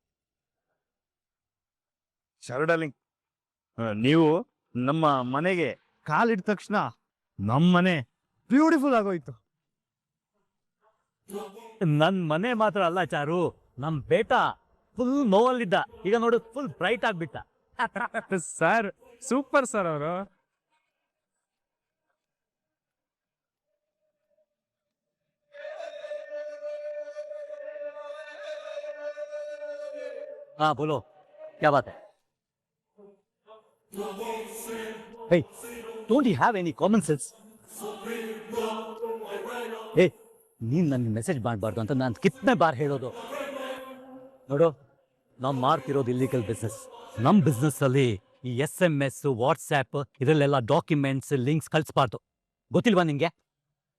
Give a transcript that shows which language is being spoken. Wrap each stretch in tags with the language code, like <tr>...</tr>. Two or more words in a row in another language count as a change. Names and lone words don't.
<kn>ಶಾರು ಡಾರ್ಲಿಂಗ್, ನೀವು ನಮ್ಮ ಮನೆಗೆ ಕಾಲಿಟ್ಟ ತಕ್ಷಣ ನಮ್ಮ ಮನೆ ಬ್ಯೂಟಿಫುಲ್ ಆಗೋಯ್ತು. ನನ್ ಮನೆ ಮಾತ್ರ ಅಲ್ಲ ಚಾರು, ನಮ್ ಬೇಟ ಫುಲ್ ನೋವಲ್ಲಿದ್ದ, ಈಗ ನೋಡು</kn> <en>full bright</en> <kn>ಆಗ್ಬಿಟ್ಟ. ಸರ್, ಸೂಪರ್ ಸರ್ ಅವರು.</kn> <hi>हाँ बोलो, क्या बात है?</hi> <en>Hey, don't you have any common sense?</en> <kn>Hey, ನೀನ್ ನನ್ಗೆ ಮೆಸೇಜ್ ಮಾಡಬಾರ್ದು ಅಂತ ನಾನು</kn> <hi>कितने बार</hi> <kn>ಹೇಳೋದು. ನೋಡು, ನಾವು ಮಾಡ್ತಿರೋದು</kn> <en>illegal business.</en> <kn>ನಮ್ಮ ಬಿಸ್ನೆಸ್ ಅಲ್ಲಿ ಈ SMS, ವಾಟ್ಸ್ಆ್ಯಪ್ ಇದರಲ್ಲೆಲ್ಲ</kn> <en>documents, links</en> <kn>ಕಳಿಸ್ಬಾರ್ದು.</kn>